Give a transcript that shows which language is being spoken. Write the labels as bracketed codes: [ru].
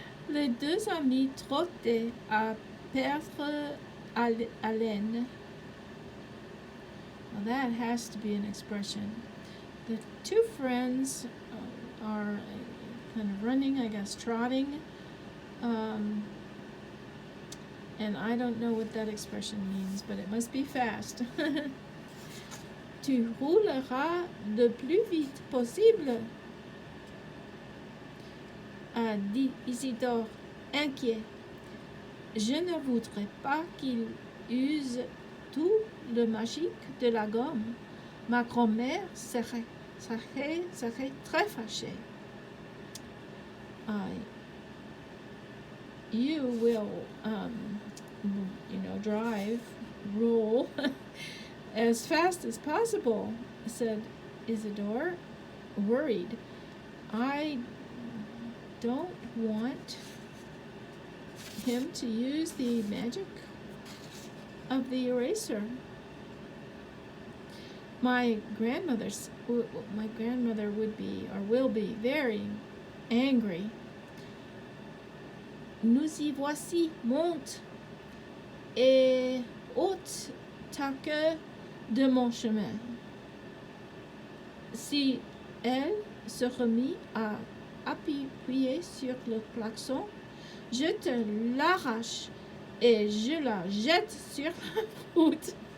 [fr] Les deux amis trottaient à perdre haleine. [en] Well, that has to be an expression. The two friends are kind of running, I guess, trotting. And I don't know what that expression means, but it must be fast. [fr] Tu rouleras le plus vite possible, a dit Isidore, inquiet. Je ne voudrais pas qu'il use tout le magique de la gomme. Ma grand-mère serait très fâchée. [en] You will, roll as fast as possible, said Isidore, worried. I don't want him to use the magic of the eraser. My grandmother would be or will be very angry. [fr] Nous y voici, monte et ôte t'attaque de mon chemin. Si elle se remit à appuyer sur le klaxon, je te l'arrache et je la jette sur la route.